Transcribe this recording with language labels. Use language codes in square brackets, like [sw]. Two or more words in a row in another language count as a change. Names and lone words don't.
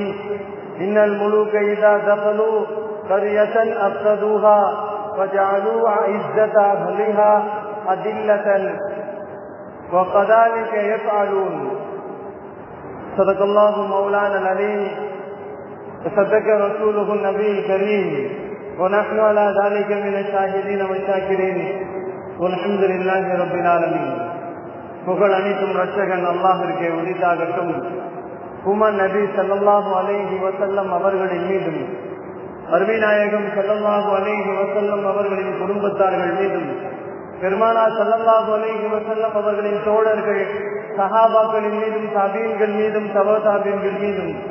[ar] إن الملوك إذا دخلوا قرية أفسدوها وجعلوا عزة أهلها أذلة وكذلك يفعلون. صدق الله مولانا العليم وصدق رسوله النبي الكريم ونحن على ذلك من الشاهدين والشاكرين والحمد لله رب العالمين. [ta] புகழ் அனைத்தும் ரட்சகன் அல்லாஹ்விற்கே உரித்தாகட்டும். உமர் நபி [ar] صلى الله عليه وسلم [ta] அவர்களின் மீதும் அருமைநாயகம் [ar] صلى الله عليه وسلم [ta] அவர்களின் குடும்பத்தார்கள் மீதும் பெருமானார் [ar] صلى الله عليه وسلم [ta] அவர்களின் தோழர்கள் சஹாபாக்களின் மீதும் தாபீன்கள் மீதும் தபா தாபீன்கள் மீதும்